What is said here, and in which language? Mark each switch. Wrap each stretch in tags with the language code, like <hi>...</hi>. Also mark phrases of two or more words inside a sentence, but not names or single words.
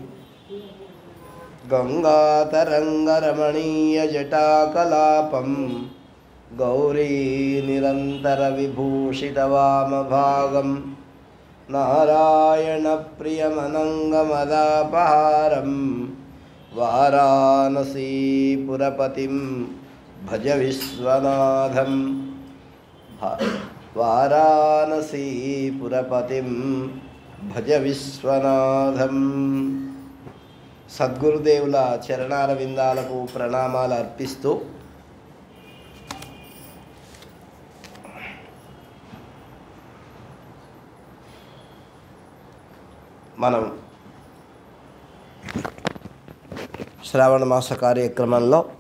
<sa>गङ्गातरङ्गरमणीयजटाकलापं गौरीनिरन्तरविभूषितवामभागं नारायणप्रियमनङ्गमदापहारं वाराणसीपुरपतिं भज विश्वनाथं वाराणसीपुरपतिं भज విశ్వనాథం.</sa> <te>సద్గురుదేవుల చరణారవిందాలకు ప్రణామాలు అర్పిస్తూ మనం శ్రావణ మాస కార్యక్రమంలో</te>